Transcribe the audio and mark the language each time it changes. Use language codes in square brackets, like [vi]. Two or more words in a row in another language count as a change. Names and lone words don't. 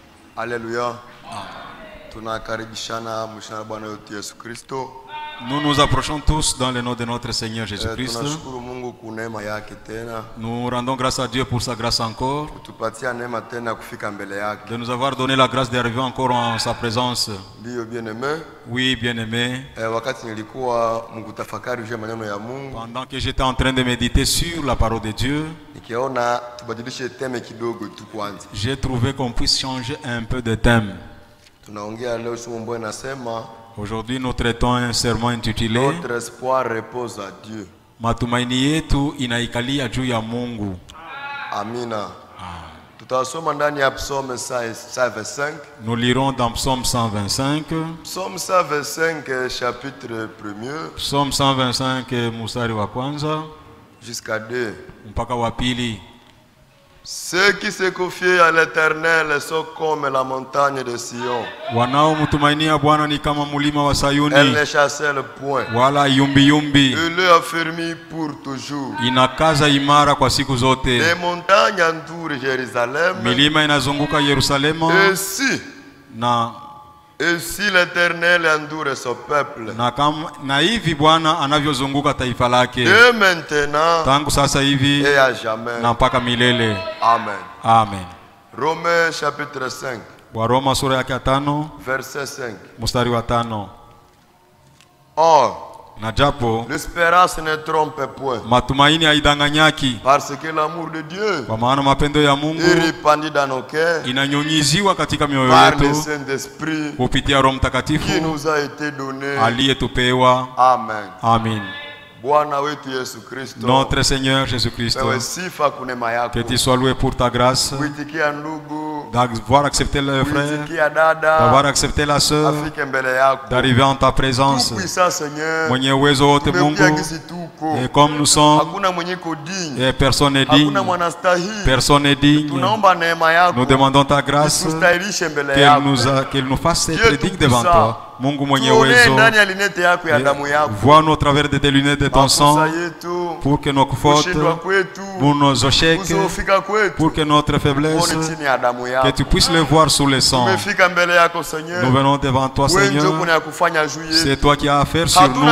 [fr] Alléluia. [sw] Tunakaribishana mshana Bwana wetu Yesu Kristo. [fr] Nous nous approchons tous dans le nom de notre Seigneur Jésus-Christ. [sw] Tunashukuru Mungu kwa neema yake tena. [fr] Nous rendons grâce à Dieu pour sa grâce encore. [sw] Kutupatia neema tena kufika mbele yake. [fr] De nous avoir donné la grâce d'arriver encore en sa présence. [sw] Ndio bien-aimé. [fr] Oui, bien-aimé. [sw] Wakati nilikuwa mkutafakari juu ya maneno ya Mungu. [fr] Pendant que j'étais en train de méditer sur la parole de Dieu, [sw] nikiona tubadilishe teme kidogo tu kwanza. [fr] J'ai trouvé qu'on puisse changer un peu de thème. [sw] Tunaongea leo somo mbaya nasema. [fr] Aujourd'hui, nous traitons un sermon intitulé Notre espoir repose à Dieu. [sw] Matumaini yetu inaikalia juu ya Mungu. Amina. Tutasoma ndani ya Psaume 125. [fr] Nous lirons dans Psaume 125. Psaume 125 chapitre 1er. [sw] Psaume 125 mstari wa kwanza [fr] jusqu'à 2. [sw] Mpaka wa pili. [fr] Ceux qui se confient à l'Éternel sont comme la montagne de Sion. [sw] Wanaomtumainia Bwana ni kama mulima wa Sayuni. [fr] Elle ne chancelle point. [sw] Wala yumbi yumbi. [fr] Elle est affermie pour toujours. [sw] Inakaza imara kwa siku zote. [fr] Les montagnes entourent Jérusalem. [sw] Milima inazunguka Yerusalemu. [fr] Et si l'Éternel entoure son peuple. [sw] Na hivi Bwana anavyozunguka taifa lake. [fr] Et maintenant. [sw] Tangu sasa hivi. [fr] Et à jamais. [sw] Na mpaka milele. Amen. Amen. [fr] Romains chapitre 5. [sw] Waroma sura yake 5. [fr] Verset 5. [sw] Mstari wa 5. [fr] Or. [sw] Na japo [fr] l'espérance ne trompe point. [sw] Matumaini haidanganyaki. [fr] Parce que l'amour de Dieu. [sw] Kwa maana mapendo ya Mungu [fr] dans nos cœurs. [sw] Inanyunyiziwa katika mioyo yetu. [fr] Par le Saint-Esprit. [sw] Kupitia Roho Mtakatifu. [fr] Qui nous a été donné. [sw] Aliyetupewa. Amen. Amen. Bwana wetu Yesu Kristo. [fr] Notre Seigneur Jésus-Christ. Que tu sois loué pour ta grâce. D'avoir accepté le frère. D'avoir accepté la sœur. D'arriver en ta présence. [sw] Mwenye uwezo wote Mungu. [fr] Et comme nous sommes. Et personne n'est digne. Personne n'est digne. Nous demandons ta grâce. Qu'elle nous fasse être digne devant toi. [sw] Mungu mwenye uwezo. [fr] Vois nous au travers de tes lunettes de ton sang. Pour que nos fautes, pour nos échecs, pour que notre faiblesse, que tu puisses les voir sous le sang. Nous venons devant toi, Seigneur. C'est toi qui as affaire sur nous.